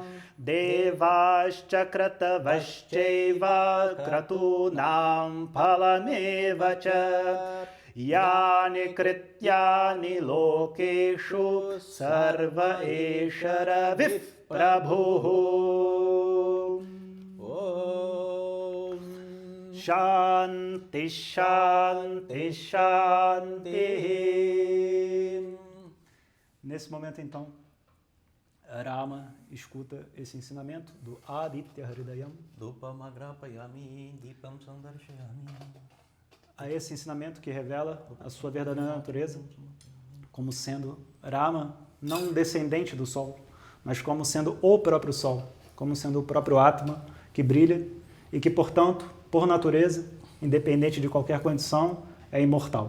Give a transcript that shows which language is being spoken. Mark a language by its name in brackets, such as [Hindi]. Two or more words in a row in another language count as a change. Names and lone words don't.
[Sanskrit] Devascha Kratavaschaiva Kratunam Phalamevacha Yani Krityani Lokeshu Sarva Esha Ravif Prabhu Shanti, Shanti, Shanti. [Portuguese] Nesse momento, então, Rama escuta esse ensinamento do Aditya Hridayam. A esse ensinamento que revela a sua verdadeira natureza, como sendo Rama, não um descendente do Sol, mas como sendo o próprio Sol, como sendo o próprio Atma que brilha e que, portanto, por natureza, independente de qualquer condição, é imortal.